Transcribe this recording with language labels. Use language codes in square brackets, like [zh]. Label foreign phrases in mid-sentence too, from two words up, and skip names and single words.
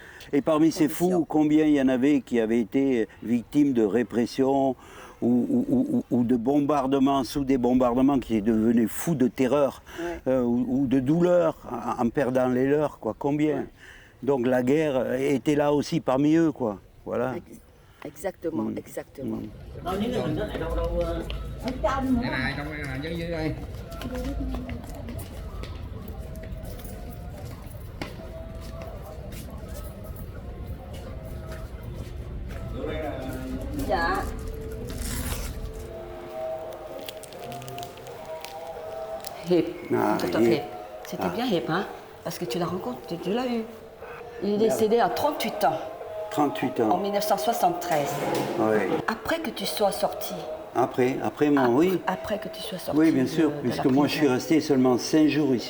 [fr] Et parmi ces fous, combien il y en avait qui avaient été victimes de répression ou de bombardements, sous des bombardements, qui devenaient fous de terreur ou de douleur en perdant les leurs, quoi. Combien? Donc la guerre était là aussi parmi eux, quoi. Voilà. Exactement, exactement. [vi] Dạ. [fr] Hiệp, docteur Hiệp. C'était bien Hiệp, hein? Parce que tu l'as rencontré, tu l'as eu. Il est décédé à 38 ans. 38 ans. En 1973. Oui. Après que tu sois sorti. Après moi, oui. Après que tu sois sorti. Oui, bien sûr, puisque moi je suis resté seulement 5 jours ici.